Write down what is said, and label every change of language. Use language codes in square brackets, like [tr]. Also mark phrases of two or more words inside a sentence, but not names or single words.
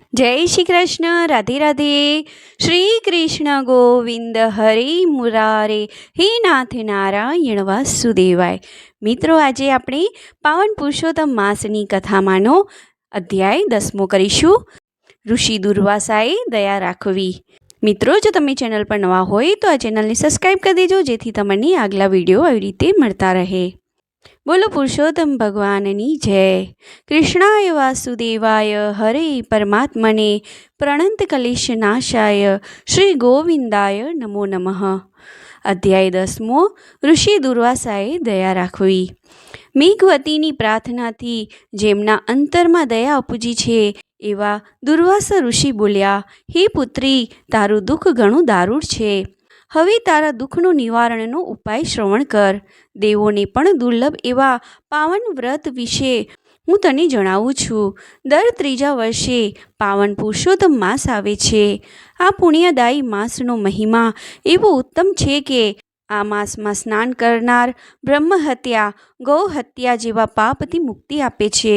[sa] जय श्री कृष्ण। राधे राधे। श्री कृष्ण गोविंद हरे मुरारे हे नाथ नारायण वासुदेवाय। [hi] मित्रों, आज [gu] આપણે પાવન પુરુષોત્તમ માસની કથામાંનો અધ્યાય 10મો કરીશું, ઋષિ દુર્વાસાએ દયા રાખવી। મિત્રો, જો તમે ચેનલ પર નવા હોય તો આ ચેનલને સબસ્ક્રાઈબ કરી દેજો, જેથી તમને આગલા વિડીયો આવી રીતે મળતા રહે। બોલો પુરુષોત્તમ ભગવાનની જય। [sa] कृष्णाय वासुदेवाय हरे परमात्मने प्रणंत कलेश नाशाय श्री गोविंदाय नमो नमः। [gu] અધ્યાય 10મો ઋષિ દુર્વાસાએ દયા રાખવી। મેઘવતીની પ્રાર્થનાથી જેમના અંતરમાં દયા ઉપજી છે એવા દુર્વાસા ઋષિ બોલ્યા, હે પુત્રી, તારૂ દુખ ઘણું દારૂણ છે। હવે તારા દુઃખનો નિવારણનો ઉપાય શ્રવણ કર। દેવોને પણ દુર્લભ એવા પાવન વ્રત વિશે હું તને જણાવું છું। દર ત્રીજા વર્ષે પાવન પુરુષોત્તમ માસ આવે છે। આ પુણ્યદાયી માસનો મહિમા એવો ઉત્તમ છે કે આ માસમાં સ્નાન કરનાર બ્રહ્મહત્યા, ગૌહત્યા જેવા પાપથી મુક્તિ આપે છે।